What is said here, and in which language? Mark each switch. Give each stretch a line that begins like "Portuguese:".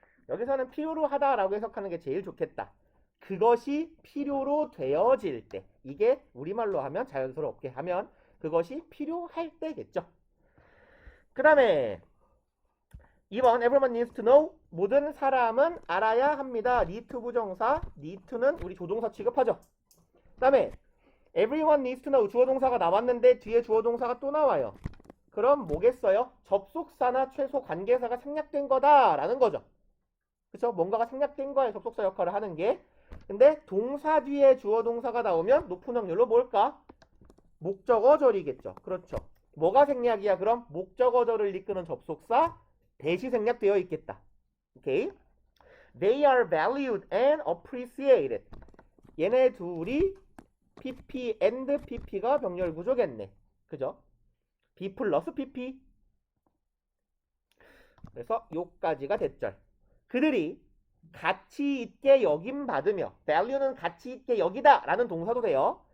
Korean: 여기서는 필요로 하다라고 해석하는 게 제일 좋겠다. 그것이 필요로 되어질 때, 이게 우리말로 하면 자연스럽게 하면 그것이 필요할 때겠죠. 그 다음에 2번
English: everyone needs to know.
Korean: 모든 사람은 알아야 합니다. need to 부정사, need to는 우리 조동사 취급하죠. 그 다음에
English: everyone needs to know.
Korean: 주어동사가 나왔는데 뒤에 주어동사가 또 나와요. 그럼 뭐겠어요? 접속사나 최소 관계사가 생략된 거다라는 거죠. 그쵸? 뭔가가 생략된 거에 접속사 역할을 하는 게. 근데 동사 뒤에 주어동사가 나오면 높은 확률로 뭘까? 목적어절이겠죠. 그렇죠. 뭐가 생략이야? 그럼 목적어절을 이끄는 접속사 대시 생략되어 있겠다. 오케이?
English: They are valued and appreciated.
Korean: 얘네 둘이 PP and PP가 병렬 구조겠네. 그죠? B 플러스 PP. 그래서 요까지가 대절. 그들이 가치 있게 여김 받으며, value는 가치 있게 여기다 라는 동사도 돼요.